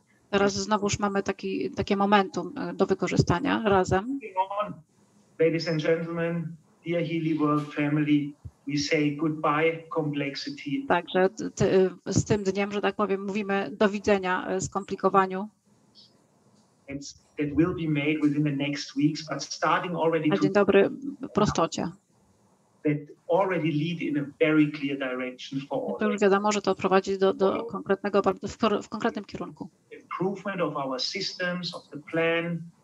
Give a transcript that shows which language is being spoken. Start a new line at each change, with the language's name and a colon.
Polish: Teraz znowuż mamy takie momentum do wykorzystania razem.
English: Ladies and gentlemen, dear Healy World family, we say goodbye complexity.
Polish: Także z tym dniem, że tak powiem, mówimy do widzenia skomplikowaniu.
English: That will be made within the next weeks, but starting already.
Polish: Na dzień dobry, prostocie.
English: That already lead in a very clear direction for all.
Polish: To już wiadomo, że to prowadzi do konkretnego, w konkretnym kierunku.
English: Improvement of our systems, of the plan.